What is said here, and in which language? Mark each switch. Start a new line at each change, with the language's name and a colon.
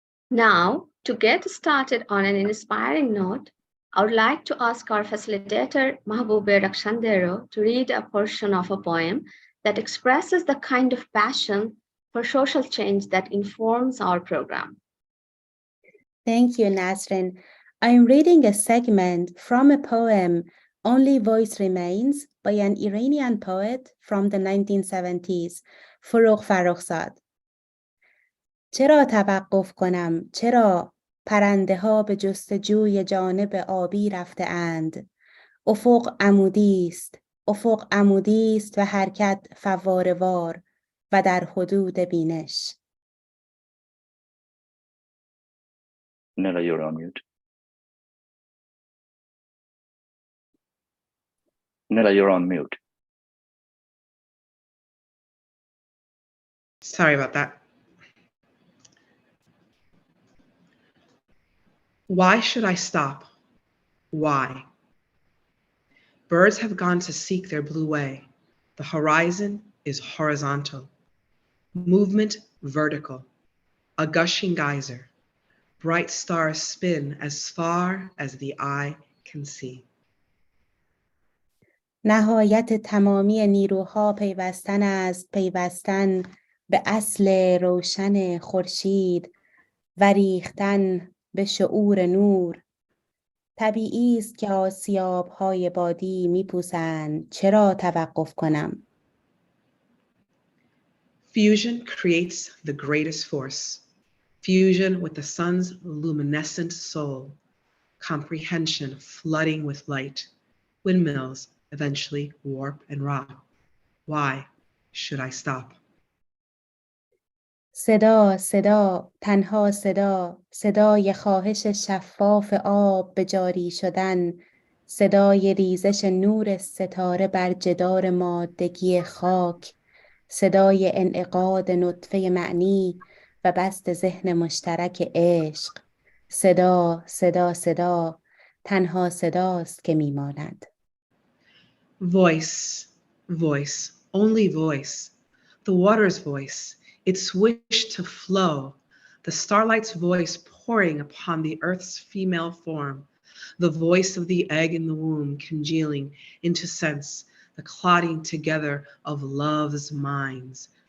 English: Now, to get started on an inspiring note, I would like to ask our facilitator, Mahbube Rakshandero, to read a portion of a poem that expresses the kind of passion for social change that informs our program. Thank you, Nasrin. I am reading a segment from a poem, Only Voice Remains, by an Iranian poet from the 1970s, Forough Farrokhzad.
Persian: چرا توقف کنم؟ چرا پرنده ها به جستجوی جانب آبی رفته اند؟ افق عمودی است و حرکت فواره وار و در حدود بینش.
English: Nella, you're on mute. Nella, you're on mute. Sorry about that. Why should I stop? Why? Birds have gone to seek their blue way. The horizon is horizontal. Movement vertical. A gushing geyser. Bright stars spin as far as the eye can see.
Persian: نهایت تمامی نیروها پیوستن است، پیوستن به اصل روشن خورشید و ریختن به شعور نور. طبیعی است که آسیاب‌های بادی می‌پوسند، چرا توقف کنم؟
English: Fusion creates the greatest force. Fusion with the sun's luminescent soul. Comprehension flooding with light. Windmills eventually warp and rot. Why should I stop?
Persian: صدا، صدا، تنها صدا، صدای خواهش شفاف آب به جاری شدن، صدای ریزش نور ستاره بر جدار مادگی خاک، صدای انعقاد نطفه معنی و بسط ذهن مشترک عشق. صدا، صدا، صدا، تنها صداست که میماند.
English: Voice, voice, only voice. The water's voice, its wish to flow. The starlight's voice pouring upon the earth's female form. The voice of the egg in the womb congealing into sense. The clotting together of love's minds.